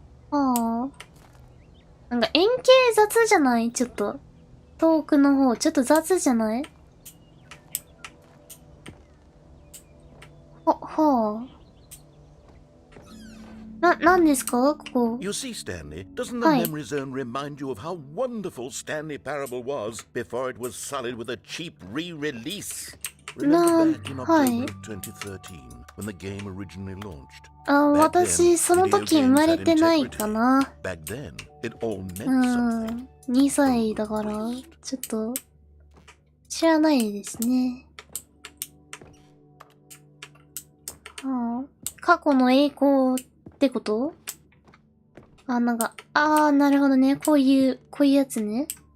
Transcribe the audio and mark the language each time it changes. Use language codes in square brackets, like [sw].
[ja] はあ。なんか円形雑じゃないちょっと。遠くの方、ちょっと雑じゃないはあ。なんですかここ。 [en] You see, Stanley, doesn't the memory zone remind you of how wonderful Stanley Parable was before it was sullied with a cheap re-release? Remember back in October of 2013 when the game originally launched? [ja] 私、その時生まれてないかな。 [en] Back then, it all meant something. [ja] 2歳だから、ちょっと、知らないですね。過去の栄光ってことなんか、なるほどね。こういうやつね。